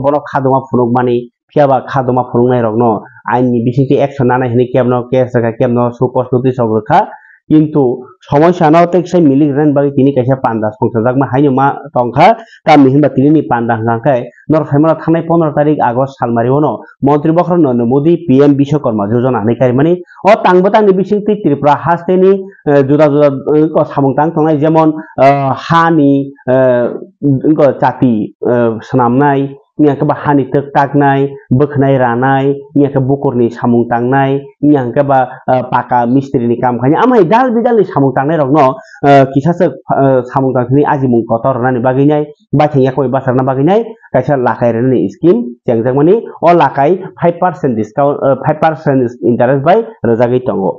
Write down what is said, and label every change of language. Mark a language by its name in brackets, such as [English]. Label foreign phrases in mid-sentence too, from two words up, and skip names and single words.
[Kok Borok] बनो खादमा फुनुगमानि फियाबा खादमा फुनुंनाय रकनो आइननि बिसिंति एक्शन नानाय हिनि केबनो केस जागा केबनो सुपस नोटिस अग्रखा किन्तु समस्यानो तेक्सै मिलिक रेन बागै तिनि कायसा पान्दा संसाजाकमा हायनो मा टंखा कामनि हिनबा तिनि पान्दा हांखाय नर फायमाना थांनाय 15 तारिख आगस्ट सालमारिवनो मन्त्रि बख्र नरेन्द्र मोदी PM विश्वकर्मा योजना हानायखाय माने अ तांबतांनि बिसिंति त्रिपुरा हास्तेनि जुदा जुदा सामुंतां तंनाय जेमन हानि चाति सनामनाय Nyangka ba hani tek taknai, bekhnai ranai, nyangka bukur ni samung tangnai, nyangka ba paka mistri ni kam khanya amai dal bidal ni samung tangnai rok no kisa se samung tangni ajimung kotor nani baginai, bathengya koi basarna baginai, kaisa lakai rani scheme jengjang mani o lakai [English] 5% discount 5% interest [Kok Borok] by rajagi tongo.